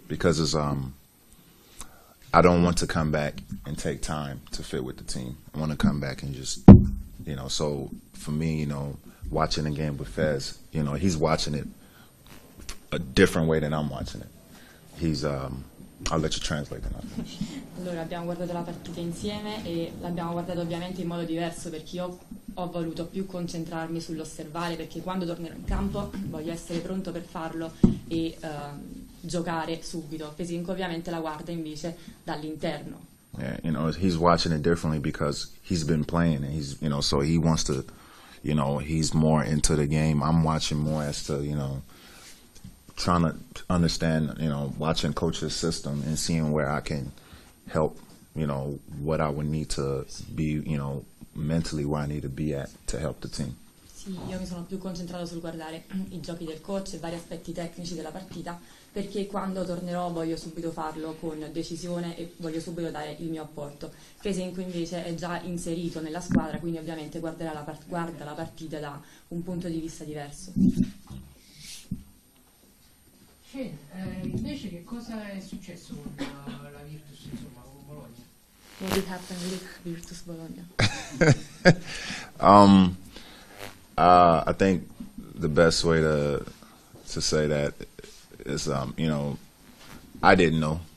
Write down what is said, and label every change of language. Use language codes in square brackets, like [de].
[en] Because it's I don't want to come back and take time to fit with the team. I want to come back and just, you know, so for me, you know, watching the game with Fez, you know, he's watching it a different way than I'm watching it. He's I'll let you translate and I'll finish. [it] Allora, abbiamo guardato la partita insieme e l'abbiamo guardata ovviamente in modo diverso, perché io ho voluto più concentrarmi sull'osservare, perché quando tornerò in campo voglio essere pronto per farlo e giocare subito. Fesinco ovviamente la guarda invece dall'interno. [en] Yeah, he's watching it differently because he's been playing and he's, so he wants to, he's more into the game. I'm watching more as to, trying to understand, watching coach's system and seeing where I can help, what I would need to be, mentally where I need to be at to help the team. [it] Sì, io mi sono più concentrato sul guardare i giochi del coach e vari aspetti tecnici della partita, perché quando tornerò voglio subito farlo con decisione e voglio subito dare il mio apporto. Fesenco invece è già inserito nella squadra, quindi ovviamente guarda la partita da un punto di vista diverso. Invece che cosa è successo con la Virtus, insomma, con Bologna? [en] What did happen with Virtus Bologna? I think the best way to say that is, I didn't know.